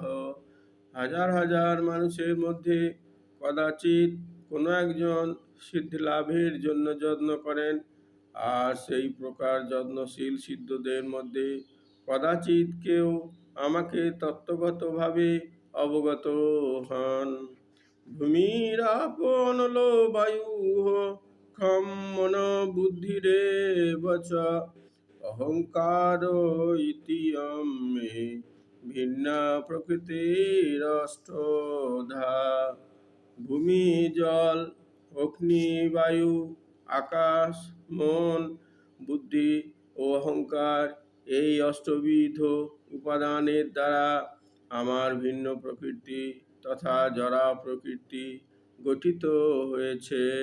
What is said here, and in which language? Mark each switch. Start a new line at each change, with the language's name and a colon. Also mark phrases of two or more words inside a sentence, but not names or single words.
Bangla: হাজার হাজার মানুষের মধ্যে কদাচিৎ কোনো একজন সিদ্ধি লাভের জন্য যত্ন করেন, আর সেই প্রকার যত্নশীল সিদ্ধদের মধ্যে কদাচিৎ কেউ আমাকে তত্ত্বগতভাবে অবগত হন।
Sanskrit: ভূমিরাপো নলো বায়ুঃ খম মন বুদ্ধিরেব চ অহংকারো ইতিয়ম মে ভিন্না প্রকৃতিরষ্টধা।
Bangla: ভূমি, জল, অগ্নি, বায়ু, আকাশ, মন, বুদ্ধি ও অহংকার এই অষ্টবিধ উপাদানের দ্বারা আমার ভিন্ন প্রকৃতি তথা জড়া প্রকৃতি গঠিত হয়েছে।